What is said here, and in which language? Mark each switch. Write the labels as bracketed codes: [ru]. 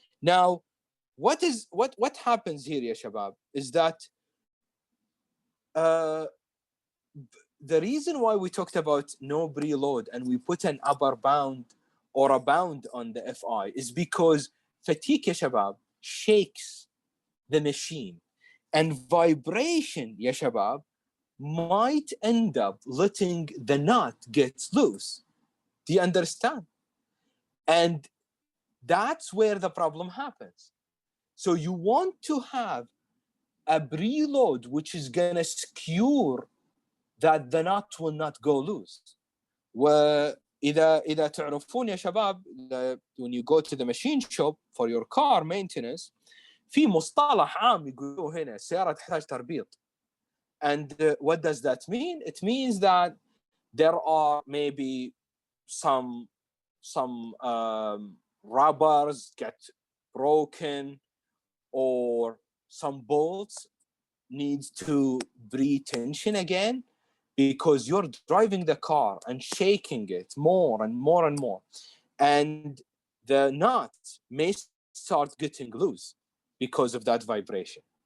[en] Now, what happens here, [ar] ya shabab, [en] is that the reason why we talked about no preload and we put an upper bound or a bound on the Fi is because fatigue, ya shabab, shakes the machine, and vibration, ya shabab, might end up letting the nut get loose. Do you understand? And that's where the problem happens. So you want to have a preload which is gonna secure that the nut will not go loose. [ar] وإذا تعرفون يا شباب, [en] when you go to the machine shop for your car maintenance, [ar] في مصطلح عام يقولوه هنا السيارة تحتاج تربيط. [en] And what does that mean? It means that there are maybe some rubbers get broken, or some bolts needs to pre-tension again, because you're driving the car and shaking it more and more and more, and the nut may start getting loose because of that vibration.